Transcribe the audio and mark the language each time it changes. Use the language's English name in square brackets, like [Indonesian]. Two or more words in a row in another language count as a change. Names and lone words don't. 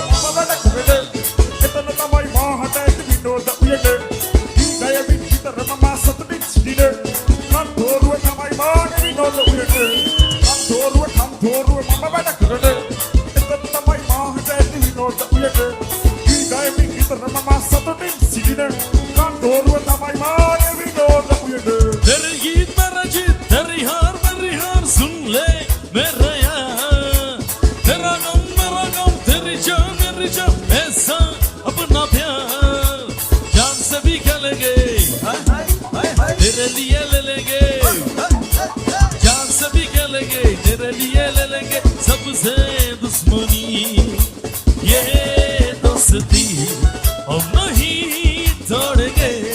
[Sinhala] මම වැඩ කරේ එතන තමයි මාහට ඇති විනෝද උයනේ ගිය විතර මම සතුටින් සිටිනේ කන්දෝරුවේ තමයි මාගේ විනෝද උයනේ කන්දෝරුවේ මම වැඩ කරේ එතන තමයි මාහට ඇති විනෝද උයනේ ගිය විතර මම සතුටින් සිටිනේ කන්දෝරුවේ තමයි මාගේ විනෝද උයනේ [Hindi] तेरे गीत मेरा जीत तेरी हार सुन ले मेरा यार तेरा गम तेरी जान ऐसा अपना प्यार जान से भी खेलेंगे तेरे लिए ले लेंगे जान से भी खेलेंगे तेरे लिए ले लेंगे सबसे दुश्मनी ये दोस्ती हम नहीं तोड़ेंगे